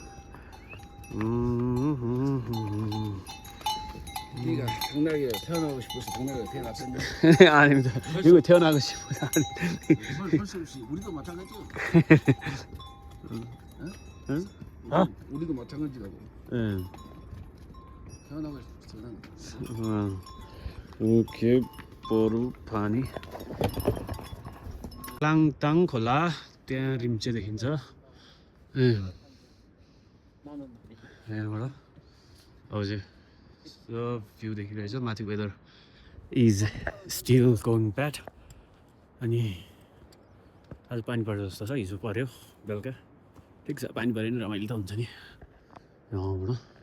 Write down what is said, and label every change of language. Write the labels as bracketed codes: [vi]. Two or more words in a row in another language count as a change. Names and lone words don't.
[ko] 네가 당나귀에 태어나고 싶어서 당나귀가 태어났었냐? 아닙니다. 이거 태어나고 싶어서 할수 없이 우리도 마찬가지야. 응? 우리도 마찬가지라고. 응. 태어나고 싶어서 [ne] ओके बरु पानी लाङटाङ खोला त्यहाँ रिम्चे देखिन्छ यहाँबाट हजुर भ्यू देखिरहेछ माथि [en] weather is still going bad [ne] अनि आज पानी पर्छ जस्तो छ हिजो पर्यो बेलुका ठिक छ पानी पऱ्यो नि रमाइलो त हुन्छ नि यहाँबाट